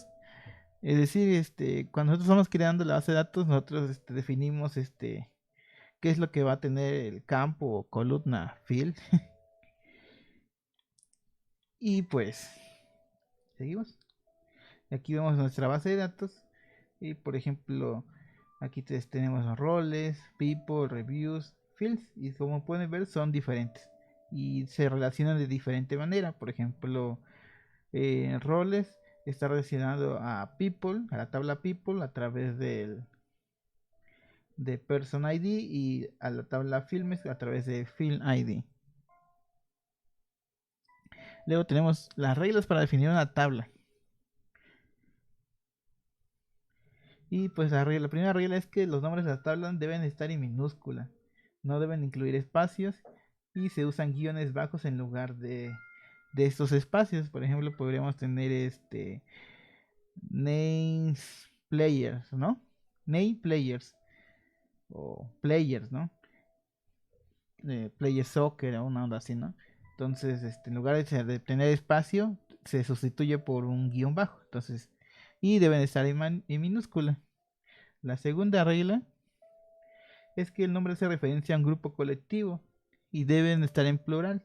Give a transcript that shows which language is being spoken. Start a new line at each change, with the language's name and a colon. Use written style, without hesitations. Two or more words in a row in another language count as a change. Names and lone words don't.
Spanish: Es decir, cuando nosotros estamos creando la base de datos, nosotros definimos qué es lo que va a tener el campo o columna field. Y pues, seguimos. Aquí vemos nuestra base de datos. Y por ejemplo, aquí tenemos roles, people, reviews, fields. Y como pueden ver, son diferentes. Y se relacionan de diferente manera. Por ejemplo, roles está relacionado a people, a la tabla people, a través de
English: person ID
Spanish: y a la tabla filmes a través de
English: film ID.
Spanish: Luego tenemos las reglas para definir una tabla. Y pues la primera regla es que los nombres de la tabla deben estar en minúscula, no deben incluir espacios y se usan guiones bajos en lugar de estos espacios. Por ejemplo, podríamos tener
English: names players,
Spanish: ¿no?
English: Name players
Spanish: o players, ¿no?
English: Player soccer
Spanish: o una onda así, ¿no? Entonces, en lugar de tener espacio, se sustituye por un guión bajo. Entonces, y deben estar en minúscula. La segunda regla es que el nombre hace referencia a un grupo colectivo y deben estar en plural.